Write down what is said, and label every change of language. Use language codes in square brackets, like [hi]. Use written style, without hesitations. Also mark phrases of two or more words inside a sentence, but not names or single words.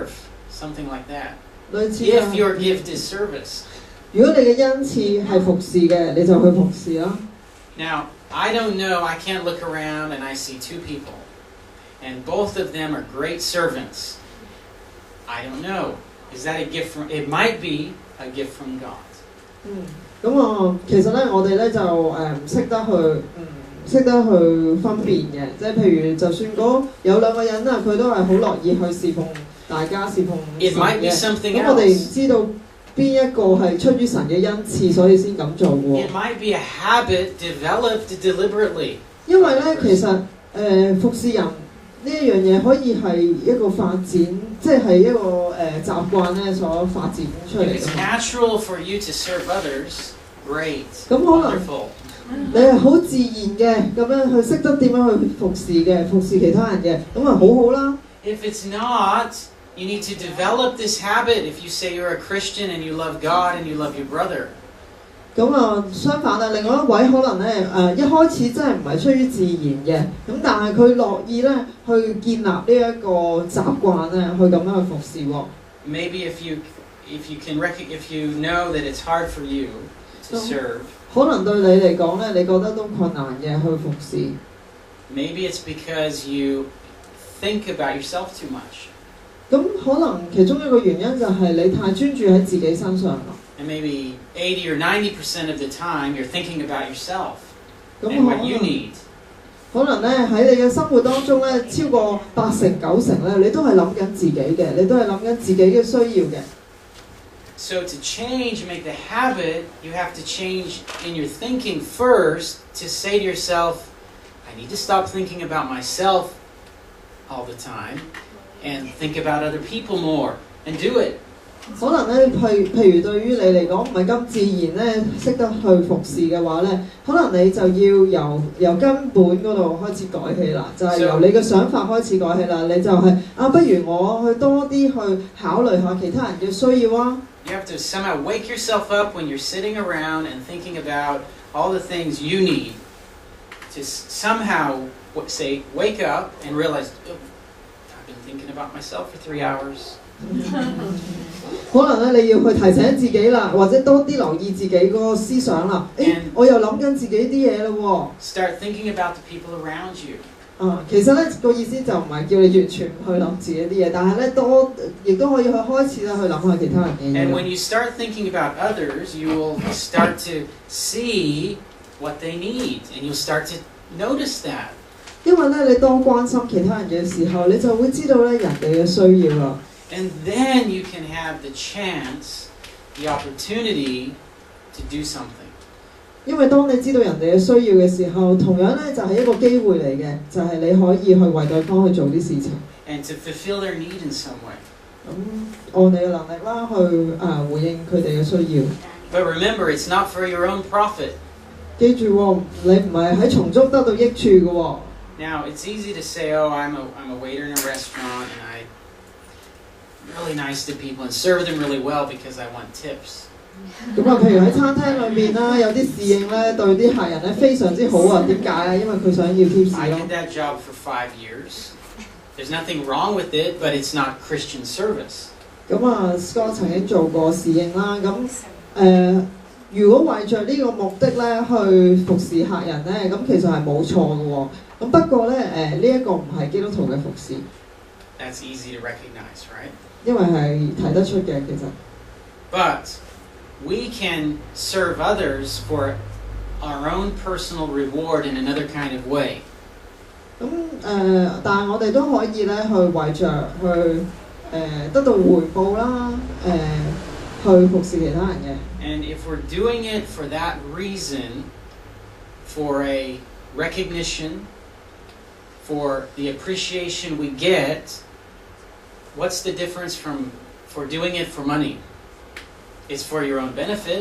[en] Something like that. [yue] 類似 [en] If your gift is service. [yue] 如果你嘅恩賜係服侍嘅，你就去服侍啦。 [en] Now, I don't know, I can't look around and I see two people. And both of them are great servants. I don't know. Is that a gift from, it might be a gift from God. [yue] 咁其實咧我哋咧就唔識得去分辨嘅，即係譬如就算有兩個人啊，佢都係好樂意去侍奉大家侍奉神嘅，咁我哋唔知道邊一個係出於神嘅恩賜，所以先咁做喎。 [en] It might be a habit developed deliberately. [yue] 因為咧其實服侍人呢一樣嘢可以係一個發展，即係一個習慣咧所發展出嚟。 [en] If it's natural for you to serve others, great, [yue] 咁可能 [en] wonderful. [yue] 你係好自然嘅咁樣去識得點樣去服侍其他人嘅，咁啊好好啦。 [en] If it's not, you need to develop this habit if you say you're a Christian and you love God and you love your brother. [yue] 咁啊，相反啊，另外一位可能咧一開始真係唔係出於自然嘅，咁但係佢樂意咧去建立呢一個習慣咧，去咁樣去服侍喎。 [en] Maybe if you know that it's hard for you to serve. [yue] 可能對你嚟講咧，你覺得都困難嘅去服侍。 [en] Maybe it's because you think about yourself too much. [yue] 咁可能其中一個原因就係你太專注喺自己身上啦。 [en] And maybe 80 or 90% of the time you're thinking about yourself and what you need. [yue] 可能咧喺你嘅生活當中咧，超過80%、90%咧，你都係諗緊自己嘅，你都係諗緊自己嘅需要嘅。 [en] So to change, make the habit, you have to change in your thinking first to say to yourself, I need to stop thinking about myself all the time and think about other people more and do it. [yue] 可能咧，譬如對於你嚟講唔係咁自然咧，識得去服侍嘅話咧，可能你就要由根本嗰度開始改起啦，就係由你嘅想法開始改起啦。你就係不如我去多啲去考慮下其他人嘅需要啊。 [en] You have to somehow wake yourself up when you're sitting around and thinking about all the things you need. To somehow say, wake up and realize, oh, I've been thinking about myself for 3 hours. [yue] 可能咧，你要去提醒自己啦，或者多啲留意自己嗰個思想啦。我又諗緊自己啲嘢嘞喎。 [en] Start thinking about the people around you. [yue] 其實咧個意思就唔係叫你完全去諗自己啲嘢，但係咧亦都可以去開始咧去諗下其他人嘅嘢。 [en] And when you start thinking about others, you will start to see what they need, and you'll start to notice that. [yue] 因為咧，你多關心其他人嘅時候，你就會知道咧人哋嘅需要啦。 [en] And then you can have the chance, the opportunity to do something. [yue] 因為當你知道人哋嘅需要嘅時候，同樣咧就係一個機會嚟嘅，就係你可以去為對方去做啲事情。 [en] And to fulfill their need in some way. [yue] 按你嘅能力啦，去回應佢哋嘅需要。 [en] But remember, it's not for your own profit. [yue] 記住喎，你唔係喺從中得到益處嘅喎。 [en] Now, it's easy to say, oh, I'm a waiter in a restaurant and I'm really nice to people and serve them really well because I want tips. [yue] 咁譬如喺餐廳裏面啦，有啲侍應咧對啲客人咧非常之好啊，點解啊？因為佢想要 tips 咯。 [en] I did that job for 5 years. There's nothing wrong with it, but it's not Christian service. [yue] Scott 曾經做過侍應啦，如果為着呢個目的咧去服侍客人咧，咁其實係冇錯嘅喎。咁不過咧，呢一個唔係基督徒嘅服侍。 [en] That's easy to recognize, right? [yue] 因為係睇得出嘅，其實。 [en] But we can serve others for our own personal reward in another kind of way. [yue] 但係我哋都可以咧去為着去得到回報啦，去服侍其他人嘅。 [en] And if we're doing it for that reason, for a recognition, for the appreciation we get, what's the difference for doing it for money? It's for your own benefit.